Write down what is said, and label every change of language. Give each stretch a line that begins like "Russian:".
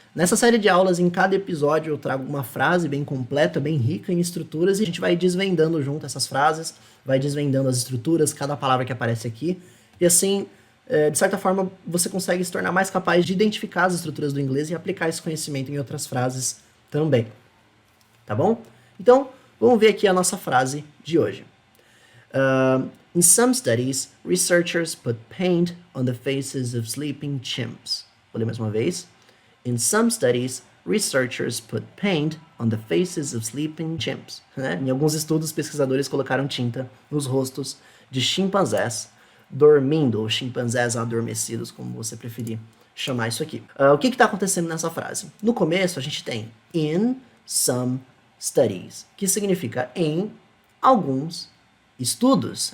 Portuguese: Nessa série de aulas, em cada episódio, eu trago uma frase bem completa, bem rica em estruturas, e a gente vai desvendando junto essas frases, vai desvendando as estruturas, cada palavra que aparece aqui, e assim, de certa forma, você consegue se tornar mais capaz de identificar as estruturas do inglês e aplicar esse conhecimento em outras frases também. Tá bom? Então, vamos ver aqui a nossa frase de hoje.
English: In some studies, researchers put paint on the faces of sleeping chimps.
Portuguese: Vou ler mais uma vez.
English: In some studies, researchers put paint on the faces of sleeping chimps.
Portuguese: Né? Em alguns estudos, pesquisadores colocaram tinta nos rostos de chimpanzés dormindo, ou chimpanzés adormecidos, como você preferir chamar isso aqui. O que está acontecendo nessa frase? No começo, a gente tem
English: in some studies,
Portuguese: que significa em alguns estudos.